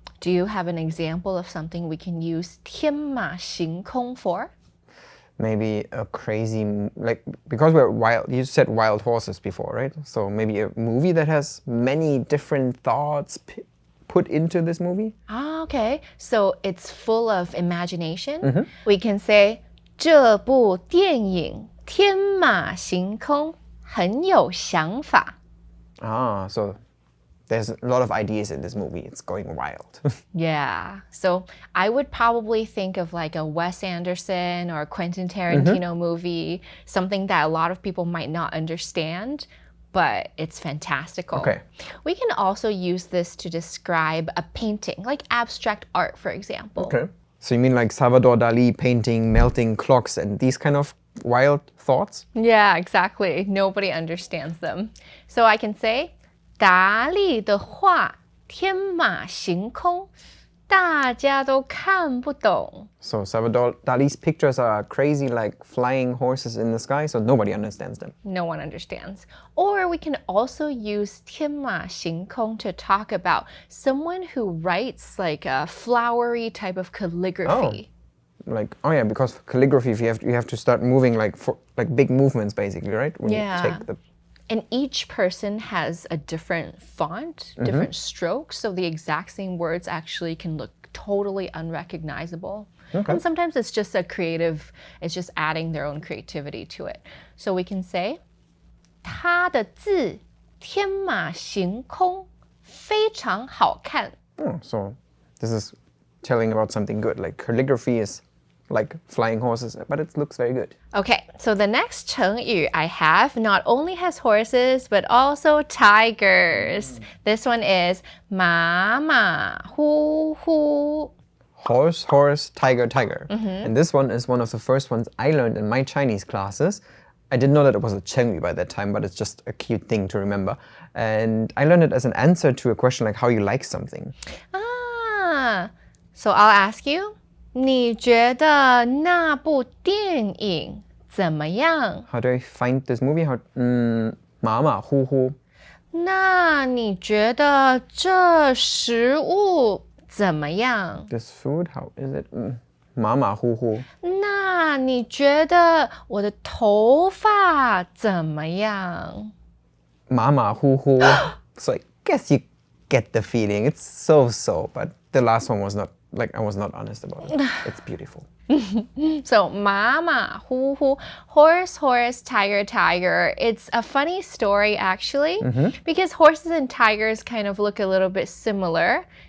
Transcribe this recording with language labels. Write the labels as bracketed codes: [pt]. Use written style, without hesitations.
[en] Do you have an example of something we can use 天马行空 for? Maybe a crazy, because we're wild, you said wild horses before, right? So maybe a movie that has many different thoughts put into this movie? Ah, okay. So it's full of imagination. We can say [zh] 这部电影天马行空很有想法. [en] Ah, so there's a lot of ideas in this movie. It's going wild. Yeah. So I would probably think of like a Wes Anderson or a Quentin Tarantino movie, something that a lot of people might not understand, but it's fantastical. Okay. We can also use this to describe a painting, like abstract art, for example. Okay. So you mean like Salvador Dali painting melting clocks and these kind of wild thoughts? Yeah, exactly. Nobody understands them. So I can say, [zh] 达利的画天马行空，大家都看不懂。 [en] So Salvador Dali's pictures are crazy like flying horses in the sky, so nobody understands them. No one understands. Or we can also use 天马行空 to talk about someone who writes like a flowery type of calligraphy. Because calligraphy, you have to start moving like big movements basically, right? When Yeah. you take the And each person has a different font, different strokes, so the exact same words actually can look totally unrecognizable. And sometimes it's just it's just adding their own creativity to it. So we can say, [zh] 他的字天马行空，非常好看。 [en] So this is telling about something good. Like calligraphy is like flying horses, but it looks very good. Okay, so the next 成语 I have not only has horses, but also tigers. This one is 马马虎虎. Horse, horse, tiger, tiger. And this one is one of the first ones I learned in my Chinese classes. I didn't know that it was a 成语 by that time, but it's just a cute thing to remember. And I learned it as an answer to a question like how you like something. Ah, so I'll ask you, [zh] 你觉得那部电影怎么样? [en] How do I find this movie? [zh] Ma ma hu hu. 那你觉得这食物怎么样? [en] This food, how is it? [zh] Ma ma hu hu. 那你觉得我的头发怎么样? Ma ma hu hu. [en] So I guess you get the feeling. It's so, but the last one was not. I was not honest about it. It's beautiful. So, 马马虎虎, horse, horse, tiger, tiger. It's a funny story, actually, because horses and tigers kind of look a little bit similar